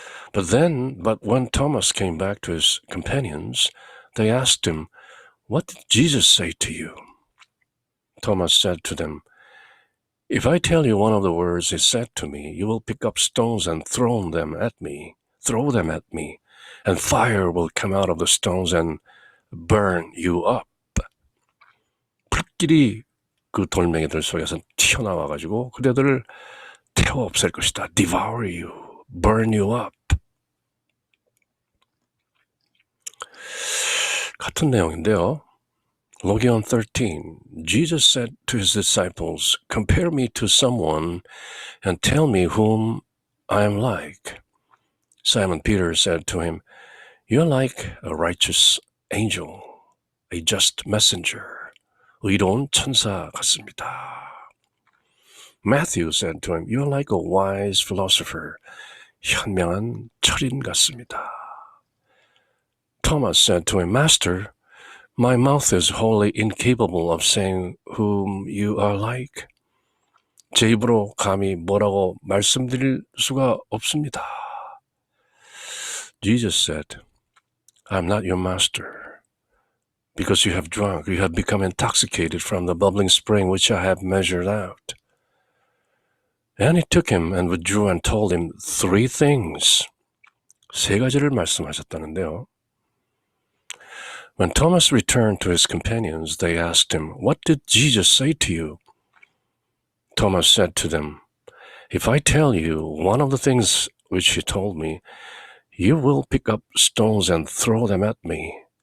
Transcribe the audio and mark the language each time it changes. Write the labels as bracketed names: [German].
[English] But when Thomas came back to his companions, they asked him, What did Jesus say to you? Thomas said to them, If I tell you one of the words he said to me, you will pick up stones and throw them at me, and fire will come out of the stones and burn you up. [Korean] 불길이 그 돌멩이들 속에서 튀어나와가지고 그대들을 태워 없앨 것이다. [English] Devour you, burn you up. [Korean] 같은 내용인데요. [English] Logion 13. Jesus said to his disciples, Compare me to someone and tell me whom I am like. Simon Peter said to him, You are like a righteous angel, a just messenger. [Korean] 의로운 천사 같습니다. [English] Matthew said to him, You are like a wise philosopher, [Korean] 현명한 철인 같습니다. [English] Thomas said to him, Master, My mouth is wholly incapable of saying whom you are like. [Korean] 제 입으로 감히 뭐라고 말씀드릴 수가 없습니다. [English] Jesus said, I'm not your master. Because you have drunk, you have become intoxicated from the bubbling spring which I have measured out. And he took him and withdrew and told him three things. [Korean] 세 가지를 말씀하셨다는데요. [English] When Thomas returned to his companions, they asked him, What did Jesus say to you? Thomas said to them, If I tell you one of the things which he told me, you will pick up stones and throw them at me.